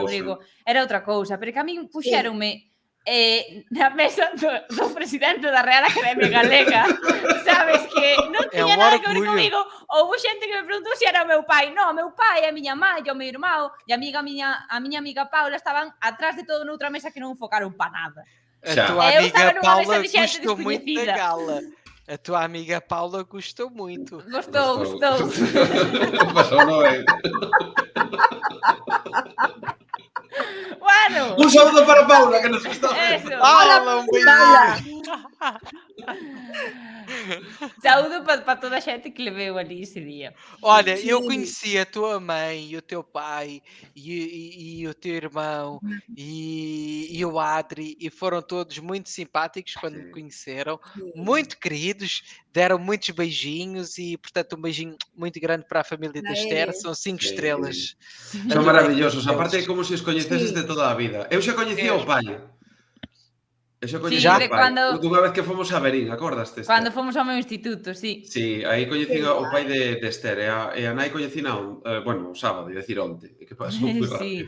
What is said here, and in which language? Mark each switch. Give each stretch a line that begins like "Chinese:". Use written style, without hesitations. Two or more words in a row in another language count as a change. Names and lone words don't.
Galician: Rodrigo, era outra cousa, pero que a min puxéronme na mesa do presidente da Real Academia Galega, sabes, que non tiña nada que ver comigo. Houve xente que me preguntou se era o meu pai. Non, o meu pai, a miña mãe, o meu irmão e a miña amiga Paula estaban atrás de todo noutra mesa que non enfocaron pa nada.
Portuguese: A tua amiga Paula gostou muito da gala. A tua amiga Paula gostou muito. Gostou.
Galician: Pasou no ben. Bueno.
Spanish: Un saludo para Paula, que nos gustó. Eso.
Portuguese: Paula, un beijo.
Galician: Saúdo para toda a xente que leveu ali
Portuguese: esse dia. Olha, eu conheci a tua mãe, e o teu pai, e o teu irmão, e o Adri, e foram todos muito simpáticos quando me conheceram, muito queridos, deram muitos beijinhos, e portanto um beijinho muito grande para a família da Esther, são 5 estrelas.
Spanish: Son maravillosos,
Galician: aparte é como se os coñeceses de toda a vida. Eu xa coñecía o pai. Eso coñecía o pai. Dunha vez que fomos a Berín, acordaste? Cando fomos ao meu instituto, sí. Sí, aí coñecín o pai de Esther, e a nai coñecín o sábado, ia decir onte, que pasou moi rápido.